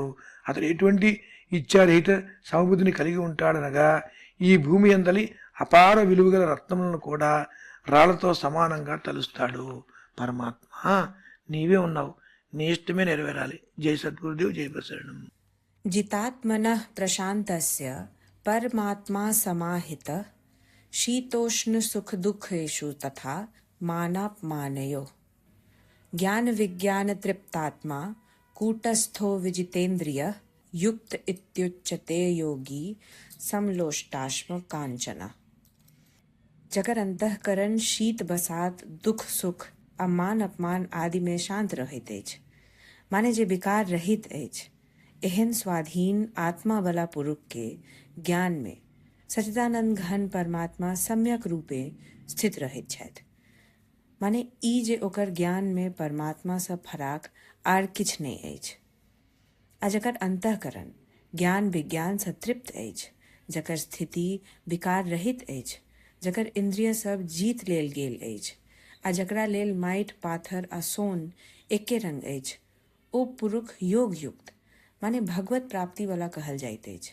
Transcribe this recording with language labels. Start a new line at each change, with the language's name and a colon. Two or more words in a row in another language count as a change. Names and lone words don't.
Telugu: అతడు ఎటువంటి ఇచ్ఛారహిత సమబుద్ధిని కలిగి ఉంటాడనగా ఈ భూమి అందలి అపార విలువగల రత్నములను కూడా రాళ్లతో సమానంగా తలుస్తాడు. పరమాత్మ నీవే ఉన్నావు, నీ ఇష్టమే నెరవేరాలి. జై సద్గురుదేవ్, జై ప్రసరణం.
Sanskrit: जितात्मनः प्रशान्तस्य परमात्मा समाहितः शीतोष्णसुखदुःखेषु तथा मानापमानयोः ज्ञानविज्ञानतृप्तात्मा कूटस्थो विजितेन्द्रियः युक्त इत्युच्यते योगी समलोष्टाश्म कांचना।
Maithili: जगर अंतःकरण शीत बसात दुख सुख अमान अपमान आदि में शांत रहित अछि, माने जे विकार रहित अछि, एहन स्वाधीन आत्मा वाला पुरुष के ज्ञान में सच्चिदानंद घन परमात्मा सम्यक रूपे स्थित रहैत छथि। माने ई जे ओकर ज्ञान में परमात्मा से फराक आर किछ नहीं अछि। आ जकर अंतःकरण ज्ञान विज्ञान से तृप्त अछि, जकर स्थिति विकार रहित अछि, जकर इंद्रिय सब जीत लेल गेल अछि, आ जकरा लेल माटि पाथर आ सोन एके रंग अछि, ओ पुरुष योग युक्त माने भगवत प्राप्ति वाला कहल जाइत अछि।